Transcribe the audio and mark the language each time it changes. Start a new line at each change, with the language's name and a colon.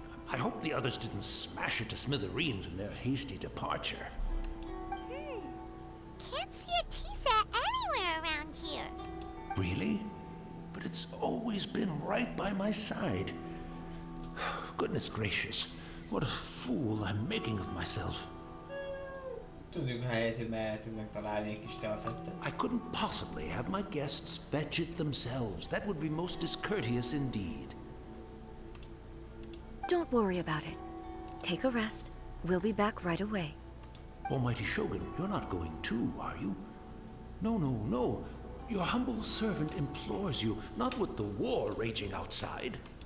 English: I hope the others didn't smash it to smithereens in their hasty departure. Can't see a tea set anywhere around here. Really? But it's always been right by my side. Goodness gracious, what a fool I'm making of myself.
Hungarian: Tudjuk a helyet, hogy merre tudnak találni egy kis teaszettet.
English: I couldn't possibly have my guests fetch it themselves. That would be most discourteous indeed. Don't worry about it. Take a rest. We'll be back right away. Almighty Shogun, you're not going too, are you? No, no, no. Your humble servant implores you, not with the war raging outside.